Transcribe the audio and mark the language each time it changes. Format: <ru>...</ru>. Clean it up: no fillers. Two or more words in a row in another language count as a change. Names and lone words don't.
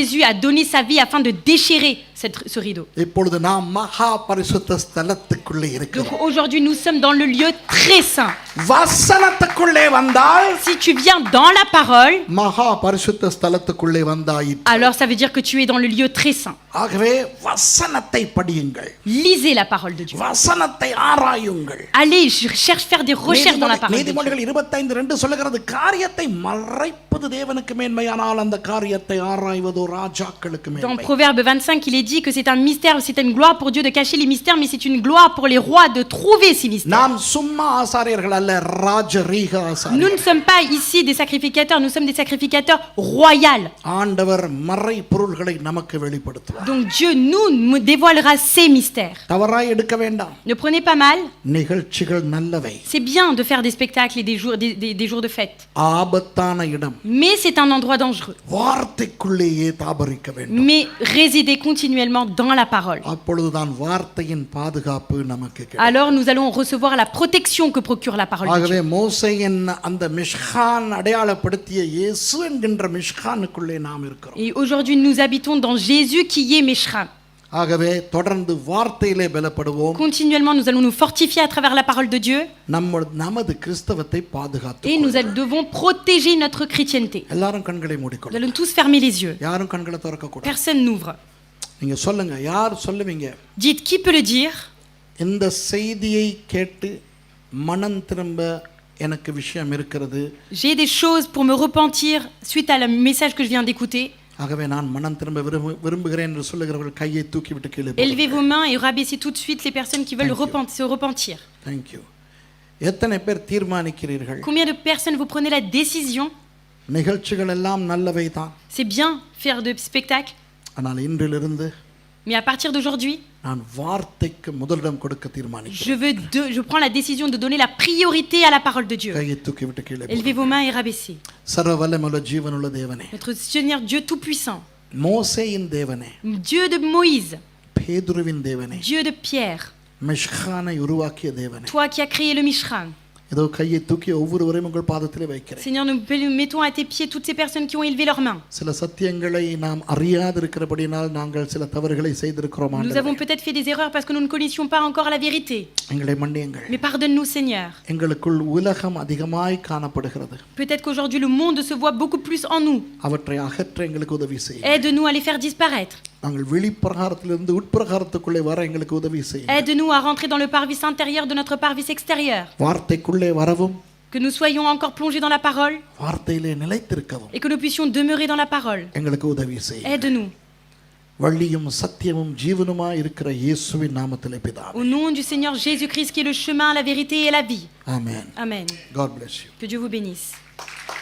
<fr>Jésus a donné sa vie afin de déchirer ce rideau.</fr> <ta>இப்பொழுது நாம் மகா பரிசுத்த ஸ்தலத்துக்குள்ளே</ta> <fr>Donc</fr> <ta>இருக்கிறோம்.</ta> <fr>aujourd'hui nous sommes dans le lieu très saint.</fr> <ta>வசனத்துக்குள்ளே வந்தால்</ta> <fr>Si tu viens dans la parole,</fr> <ta>மகா பரிசுத்த ஸ்தலத்துக்குள்ளே வந்தாயிற்று.</ta> <fr>alors ça veut dire que tu es dans le lieu très saint.</fr> <ta>ஆகவே வசனத்தை படியுங்கள்,</ta> <fr>Lisez la parole de Dieu.</fr> <ta>வசனத்தை ஆராயுங்கள்.</ta> <fr>Allez, cherche faire des recherches dans la parole de Dieu.</fr> <ta>நீதிமொழிகள் 25:2 சொல்லுகிறது, காரியத்தை மறைப்பது தேவனுக்கு மேன்மையானால் அந்த காரியத்தை ஆராய்வதோ ராஜாக்களுக்கு</ta> <fr>Dans</fr> <ta>மேன்மை.</ta> <fr>Proverbe 25, il est dit que c'est un mystère, c'est une gloire pour Dieu de cacher les mystères, mais c'est une gloire pour les rois de trouver ces mystères.</fr> <ta>நாம் சும்மா ஆசாரியர்கள் அல்ல, ராஜரீக</ta> <fr>Nous</fr> <ta>ஆசாரியர்கள்.</ta> <fr>ne sommes pas ici des sacrificateurs, nous sommes des sacrificateurs royaux.</fr> <ta>ஆண்டவர் மறை பொருள்களை நமக்கு வெளிப்படுத்துவார்.</ta> <fr>Donc Dieu nous dévoilera ces mystères.</fr> <ta>தவறாய் எடுக்க வேண்டாம்.</ta> <fr>Ne prenez pas mal,</fr> <ta>நிகழ்ச்சிகள் நல்லவை,</ta> <fr>c'est bien de faire des spectacles et des jours de fête.</fr> <ta>ஆபத்தான இடம்.</ta> <fr>Mais c'est un endroit dangereux.</fr> <ta>வார்த்தைக்குள்ளேயே தாபரிக்க வேண்டும்.</ta> <fr>Mais résidez continuellement dans la parole.</fr> <ta>அப்பொழுதுதான் வார்த்தையின் பாதுகாப்பு நமக்கு கிடைக்கும்.</ta> <fr>Alors nous allons recevoir la protection que procure la parole de</fr> <ta>ஆகவே</ta> <fr>Dieu.</fr> <ta>மோசேயின் அந்த மிஷ்கான் அடையாளப்படுத்திய இயேசு என்கின்ற மிஷ்கானுக்குள்ளே நாம் இருக்கிறோம்.</ta> <fr>Et aujourd'hui nous habitons dans Jésus qui est Meshran.</fr> <ta>ஆகவே தொடர்ந்து வார்த்தையிலே பலப்படுவோம்.</ta> <fr>Continuellement nous allons nous fortifier à travers la parole de Dieu.</fr> <ta>நமது கிறிஸ்தவத்தை பாதுகாத்து</ta> <fr>Et nous devons protéger notre chrétienté.</fr> <ta>எல்லாரும் கண்களை</ta> <fr>Nous</fr> <ta>மூடிக்கொள்ளுங்க.</ta> <fr>allons tous fermer les yeux.</fr> <ta>யாரும் கண்களை திறக்க கூடாது.</ta> <fr>Personne n'ouvre.</fr> <ta>நீங்க சொல்லுங்க, யார் சொல்லுவீங்க?</ta> <fr>Dites, qui peut le dire?</fr> <ta>இந்த செய்தியை கேட்டு மனம் திரும்ப எனக்கு விஷயம் இருக்கிறது,</ta> <fr>J'ai des choses pour me repentir suite à le message que je viens d'écouter.</fr> <ta>ஆகவே நான் மனம் திரும்ப விரும்புகிறேன் என்று சொல்லுகிறவர்கள் கையை தூக்கி விட்டு கீழே</ta> <fr>Élevez vos mains et rabaissez tout de suite les personnes qui veulent se repentir.</fr> <en>Thank you.</en> <ta>எத்தனை பேர் தீர்மானிக்கிறீர்கள்?</ta> <fr>Combien de personnes vous prenez la décision?</fr> <ta>நிகழ்ச்சிகள் எல்லாம் நல்லவை தான்,</ta> <fr>C'est bien faire de spectacles,</fr> <ta>ஆனால் இன்றிலிருந்து</ta> <fr>mais à partir d'aujourd'hui,</fr> <ta>நான் வார்த்தைக்கு முதலிடம் கொடுக்க தீர்மானிக்கிறேன்.</ta> <fr>je prends la décision de donner la priorité à la parole de Dieu.</fr> <ta>கையை தூக்கி விட்டு கீழே</ta> <fr>Élevez vos mains et rabaissez.</fr> <ta>சர்வ வல்லமையுள்ள ஜீவனுள்ள தேவனே,</ta> <fr>Notre Seigneur Dieu Tout-Puissant,</fr> <ta>மோசேயின் தேவனே,</ta> <fr>Dieu de Moïse,</fr> <ta>பேதுருவின் தேவனே,</ta> <fr>Dieu de Pierre,</fr> <ta>மிஷ்கானை உருவாக்கிய தேவனே,</ta> <fr>toi qui as créé le Mishran,</fr> <ta>ஏதோ கையை தூக்கி ஒவ்வொருவரையும் உங்கள் பாதத்திலே வைக்கிறேன்.</ta> <fr>Seigneur, nous mettons à tes pieds toutes ces personnes qui ont élevé leurs mains.</fr> <ta>சில சத்தியங்களை நாம் அறியாதிருக்கிறபடியால் நாங்கள் சில தவறுகளை செய்திருக்கிறோம்</ta> <fr>Nous</fr> <ta>ஆண்டவரே.</ta> <fr>avons peut-être fait des erreurs parce que nous ne connaissions pas encore la vérité.</fr> <ta>எங்களை மன்னியுங்கள்.</ta> <fr>Mais pardonne-nous, Seigneur.</fr> <ta>எங்களுக்குள் உலகம் அதிகமாய் காணப்படுகிறது.</ta> <fr>Peut-être qu'aujourd'hui le monde se voit beaucoup plus en nous.</fr> <ta>அவற்றை அகற்ற எங்களுக்கு உதவி செய்யும்.</ta> <fr>Aide-nous à les faire disparaître.</fr> <ta>நாங்கள் வெளிப்பிரகாரத்திலிருந்து உட்பிரகாரத்துக்குள்ளே வர எங்களுக்கு உதவி செய்யும்.</ta> <fr>Aide-nous à rentrer dans le parvis intérieur de notre parvis extérieur.</fr> <ta>வார்த்தைக்குள்ளே வரவும்,</ta> <fr>Que nous soyons encore plongés dans la parole</fr> <ta>வார்த்தையிலே நிலைத்திருக்கவும்</ta> <fr>et que nous puissions demeurer dans la parole.</fr> <ta>எங்களுக்கு உதவி செய்யும்.</ta> <fr>Aide-nous.</fr> <ta>வழியும் சத்தியமும் ஜீவனுமாய் இருக்கிற இயேசுவின் நாமத்திலே பிதாவே.</ta> <fr>Au nom du Seigneur Jésus-Christ qui est le chemin, la vérité et la vie.</fr> <ta>ஆமென்.</ta> <fr>Amen.</fr> <en>God bless you.</en> <fr>Que Dieu vous bénisse.</fr>